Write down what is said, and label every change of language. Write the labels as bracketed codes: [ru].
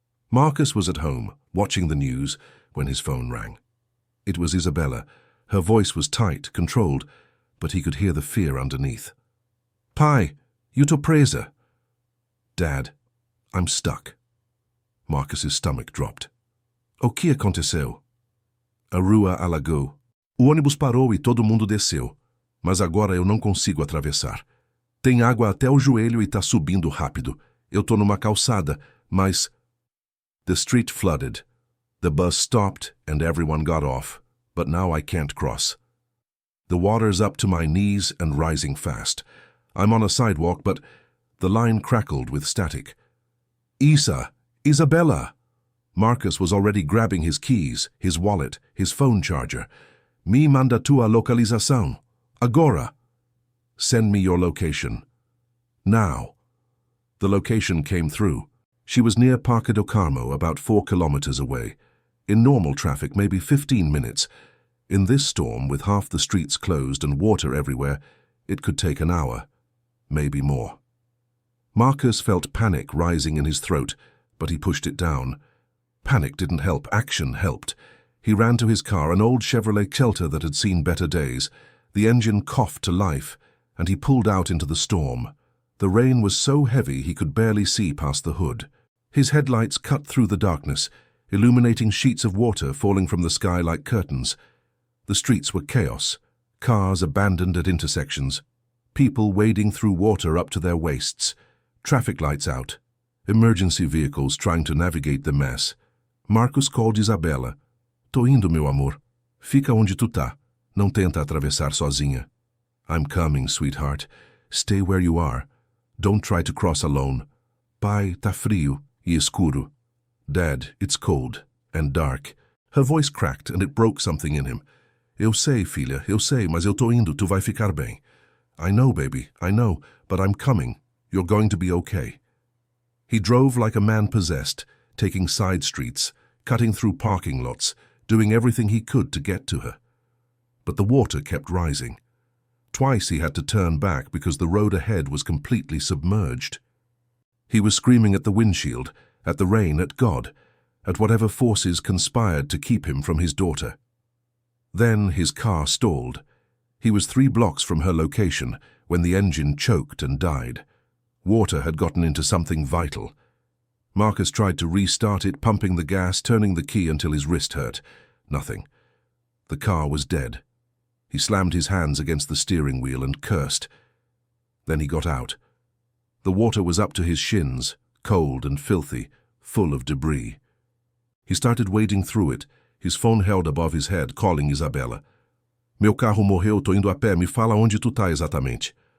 [en] Marcus was at home, watching the news, when his phone rang. It was Isabella. Her voice was tight, controlled, but he could hear the fear underneath. [pt] Pai, eu tô presa. [en] Dad, I'm stuck. Marcus's stomach dropped. [pt] O que aconteceu? A rua alagou. O ônibus parou e todo mundo desceu. Mas agora eu não consigo atravessar. Tem água até o joelho e tá subindo rápido. Eu tô numa calçada, mas... [en] The street flooded. The bus stopped and everyone got off, but now I can't cross. The water's up to my knees and rising fast. I'm on a sidewalk, but the line crackled with static. Isabella! Marcus was already grabbing his keys, his wallet, his phone charger. [pt] Me manda tua localização. Agora. [en] Send me your location. Now. The location came through. She was near Parque do Carmo, about 4 kilometers away. In normal traffic, maybe 15 minutes. In this storm, with half the streets closed and water everywhere, it could take an hour, maybe more. Marcus felt panic rising in his throat, but he pushed it down. Panic didn't help, action helped. He ran to his car, an old Chevrolet Celta that had seen better days. The engine coughed to life, and he pulled out into the storm. The rain was so heavy he could barely see past the hood. His headlights cut through the darkness, illuminating sheets of water falling from the sky like curtains. The streets were chaos, cars abandoned at intersections, people wading through water up to their waists, traffic lights out, emergency vehicles trying to navigate the mess. Marcus called Isabella. [pt] Tô indo, meu amor. Fica onde tu tá. Não tenta atravessar sozinha. [en] I'm coming, sweetheart. Stay where you are. Don't try to cross alone. [pt] Pai, tá frio e escuro. [en] Dad, it's cold and dark. Her voice cracked and it broke something in him. [pt] Eu sei, filha, eu sei, mas eu tô indo, tu vai ficar bem. [en] I know, baby, I know, but I'm coming. You're going to be okay. He drove like a man possessed, taking side streets, cutting through parking lots, doing everything he could to get to her. But the water kept rising. Twice he had to turn back because the road ahead was completely submerged. He was screaming at the windshield, at the rain, at God, at whatever forces conspired to keep him from his daughter. Then his car stalled. He was 3 blocks from her location when the engine choked and died. Water had gotten into something vital. Marcus tried to restart it, pumping the gas, turning the key until his wrist hurt. Nothing. The car was dead. He slammed his hands against the steering wheel and cursed. Then he got out. The water was up to his shins, cold and filthy, full of debris. He started wading through it, his phone held above his head, calling Isabella. [pt] Meu carro morreu, tô indo a pé, me fala onde tu tá exatamente.